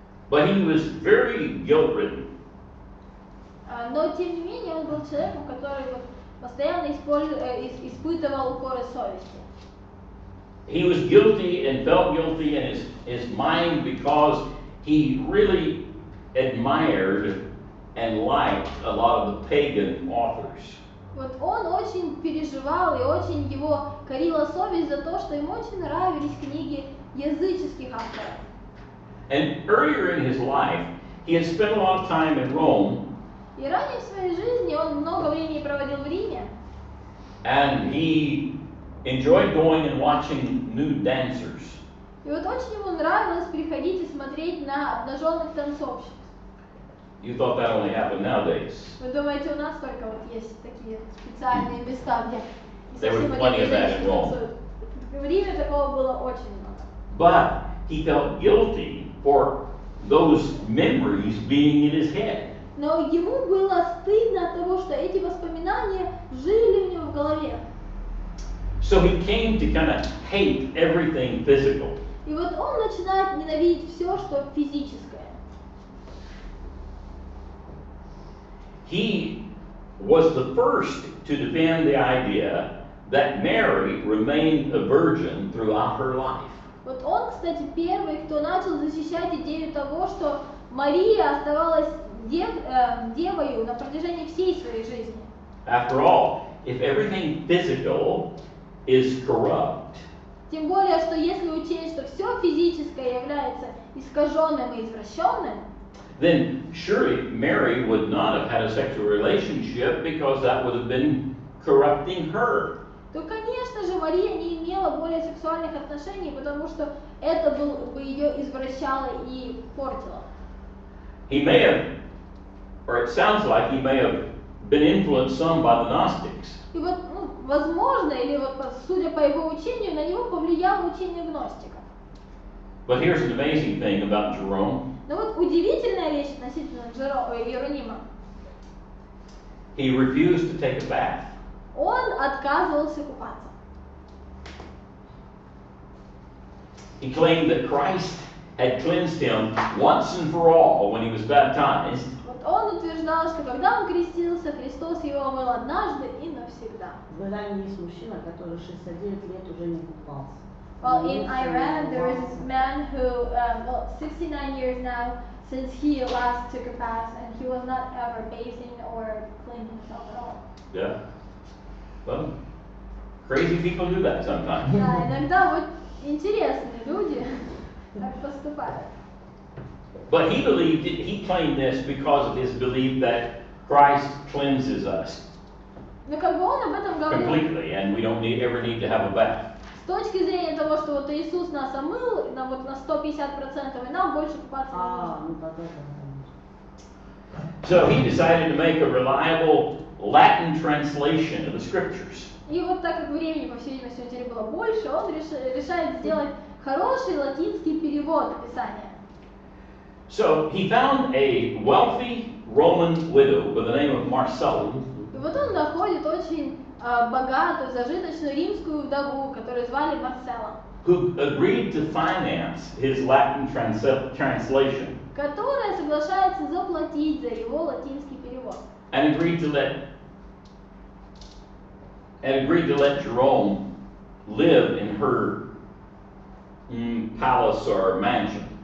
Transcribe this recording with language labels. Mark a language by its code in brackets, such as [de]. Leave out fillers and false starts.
[en] but he was very guilt-ridden. [ru] Но тем не менее он был человеком, который вот постоянно испытывал укоры совести. [en] He was guilty and felt guilty in his mind because he really admired and liked a lot of the pagan authors. [ru] Вот он очень переживал и очень его корила совесть за то, что ему очень нравились книги языческих авторов. [en] And earlier in his life, he had spent a lot of time in Rome, [ru] И ранее в своей жизни он много времени проводил в Риме, [en] and he enjoyed going and watching nude dancers. [ru] и вот очень ему нравилось приходить и смотреть на обнаженных танцовщиц. [en] You thought that only happened nowadays. [ru] Вы думаете, у нас только вот есть такие специальные места, где [en] There was [ru] совсем [en] plenty [ru] одни [en] of that in [ru] женщины [en] Rome. [ru] танцуют? В Риме такого было очень много. [en] But he felt guilty for those memories being in his head. [ru] Но ему было стыдно от того, что эти воспоминания жили у него в голове. [en] So he came to kind of hate everything physical. [ru] И вот он начинает ненавидеть все, что физическое. [en] He was the first to defend the idea that Mary remained a virgin throughout her life. [ru] Вот он, кстати, первый, кто начал защищать идею того, что Мария оставалась девою на протяжении всей своей жизни. [en] After all, if everything physical is corrupt, [ru] Тем более, что если учесть, что все физическое является искаженным и извращенным, [en] then surely Mary would not have had a sexual relationship because that would have been corrupting her. [ru] то, конечно же, Мария не имела более сексуальных отношений, потому что это бы ее извращало и портило. [en] He may have, or it sounds like he may have been influenced some by the Gnostics. [ru] И вот, возможно, или вот судя по его учению, на него повлияло учение гностиков. [en] But here's an amazing thing about Jerome. [ru] Но вот удивительная вещь относительно Иеронима. [en] He refused to take a bath. [ru] Он отказывался купаться. [en] He claimed that Christ had cleansed him once and for all when he was baptized. [ru] Вот он утверждал, что когда он крестился, Христос его омыл однажды и навсегда. В Иране есть мужчина, который 69 лет уже не купался. [en] Well, in Iran, there is this man who, 69 years now since he last took a bath, and he was not ever bathing or cleaning himself at all. Yeah. Well, crazy people do that sometimes. [ru] Да, иногда вот интересные люди так поступают. [en] But he believed it, he claimed this because of his belief that Christ cleanses us [ru] Но как бы он об этом говорил [en] completely, and we don't ever need to have a bath. [ru] с точки зрения того, что вот Иисус нас омыл на 150%, и нам больше купаться не нужно. Ну тогда конечно. [en] So he decided to make a reliable Latin translation of the scriptures. [ru] И вот так как времени, по всей видимости, у теперь было больше, он решает сделать хороший латинский перевод Писания. [en] So he found a wealthy Roman widow by the name of Marcella, [ru] И вот он находит очень богатую, зажиточную римскую вдову, которую звали Марсела, [en] who agreed to finance his Latin translation [ru] которая соглашается заплатить за его латинский перевод. [en] and agreed to let Jerome live in her palace or mansion.